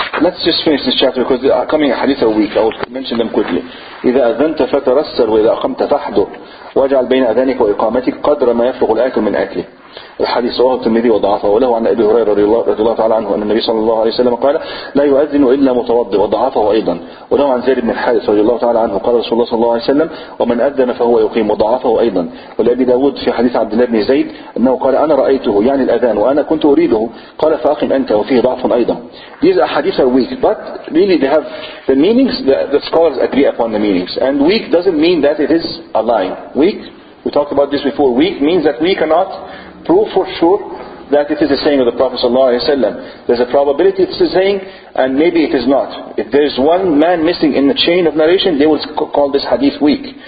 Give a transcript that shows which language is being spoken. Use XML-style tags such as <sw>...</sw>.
<en>Let's just finish this chapter because they are coming a hadith a week. I will mention them quickly.</en> <ar>إذا أذنت فترسل وإذا أقمت فاحضر واجعل بين أذانك وإقامتك قدر ما يفرغ الآكل من أكله. الحديث رواه الترمذي وضعفه. وله عن أبي هريرة رضي الله تعالى عنه أن النبي صلى الله عليه وسلم قال لا يؤذن إلا متوضئ وضعفه أيضا. وله عن زيد بن الحارث رضي الله تعالى عنه قال رسول الله صلى الله عليه وسلم ومن أذن فهو يقيم وضعفه أيضا. ولأبي داود في حديث عبد الله بن زيد أنه قال أنا رأيته يعني الأذان وأنا كنت أريده قال فأقم أنت وفيه ضعف أيضا.</ar> <en>These hadiths are weak, but really they have the meanings. The scholars agree upon the meanings, and weak doesn't mean that it is a lie. Weak, we talked about this before, weak means that we cannot prove for sure that it is the saying of the Prophet ﷺ. There's a probability it's the saying, and maybe it is not. If there's one man missing in the chain of narration, they will call this hadith weak.</en>